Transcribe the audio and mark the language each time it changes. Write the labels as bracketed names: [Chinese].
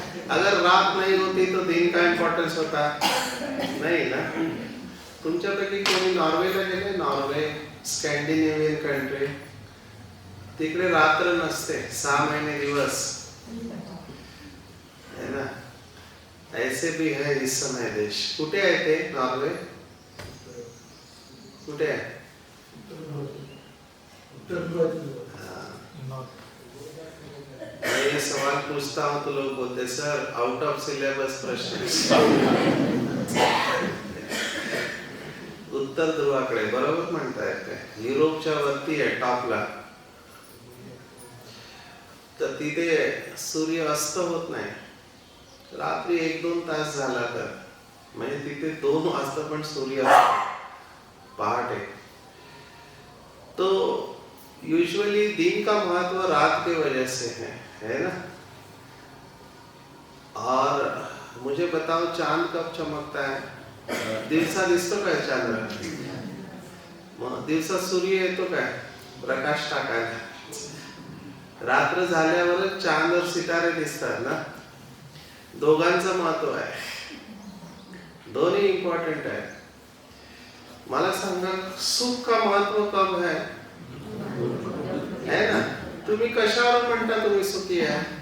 [Hindi] अगर रात नहीं होती तो दिन का इम्पॉर्टन्स होता नहीं ना. [Marathi] तुमच्यापैकी कोणी नॉर्वेला गेले? नॉर्वे, स्कॅन्डिनेवियन कंट्री, तिकडे रात्र नसते, 6 महीने दिवस है ना. [Hindi] ऐसे भी है इस समय देश. [Marathi] कुठे आहे ते नॉर्वे? कुठे आहे? [Hindi] मैं ये सवाल पूछता हूँ तो लोग बोलते सर आउट ऑफ सिलेबस प्रश्न. [Marathi] उत्तर ध्रुवाकडे बरोबर म्हणतायत काय? युरोपच्या वरती आहे टॉपला, तर तिथे सूर्य अस्त होत नाही. रात्री 1-2 तास झाला तर म्हणजे तिथे 2 वाजता पण सूर्य असतो पहाटे. [Hindi] तो यूजुअली दिन का महत्व रात के वजह से है ना. और मुझे बताओ चांद कब चमकता है? [Marathi] दिवसा दिसतो काय चांद? मग दिवसा सूर्य येतो काय प्रकाश टाकायला? रात्र झाल्यावरच चांद और सितारे दिसतात ना. दोघांचं महत्व आहे, दोन्ही इम्पॉर्टंट आहे. मला सांगा [Hindi] सुख का महत्व कब है ना. [Marathi] तुम्ही कशावर म्हणता तुम्ही सुखी आहे?